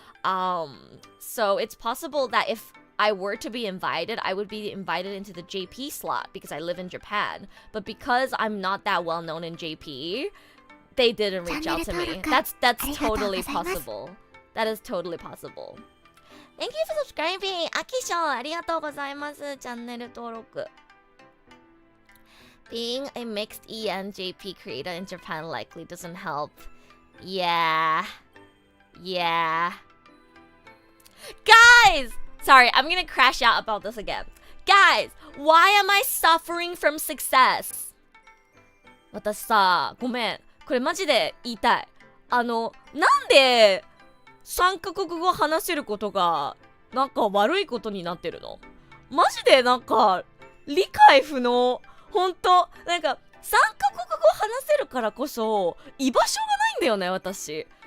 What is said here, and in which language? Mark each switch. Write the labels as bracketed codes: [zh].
[en] So it's possible that if I were to be invited, I would be invited into the JP slot because I live in Japan. But because I'm not that well known in JP, they didn't reach out to me. That's totally possible. That is totally possible. Thank you for subscribing. [ja] Akisho, ありがとうございます。チャンネル登録。 [en] Being a mixed ENJP creator in Japan likely doesn't help. Yeah. Guys! Sorry, I'm gonna crash out about this again. Guys, why am I suffering from success? [ja] 私さ、ごめん。これマジで言いたい。なんで3カ国語話せることがなんか悪いことになってるの？マジでなんか理解不能。ほんとなんか3カ国語話せるからこそ居場所がないんだよね、私。